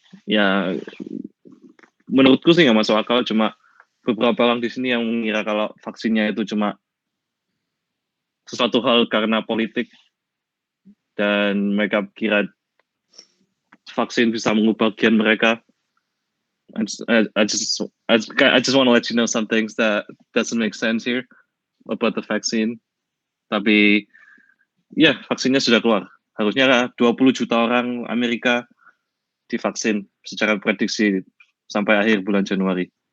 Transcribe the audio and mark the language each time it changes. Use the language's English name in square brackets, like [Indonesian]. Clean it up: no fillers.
[Indonesian] Ya, menurutku sih nggak masuk akal. Cuma beberapa orang di sini yang mengira kalau vaksinnya itu cuma sesuatu hal karena politik, dan mereka kira vaksin bisa mengubah gen mereka. [English] I just, I just, I just want to let you know some things that doesn't make sense here about the vaccine. [Indonesian] Tapi ya, vaksinnya sudah keluar. Harusnya 20 juta orang Amerika divaksin secara prediksi sampai akhir bulan Januari.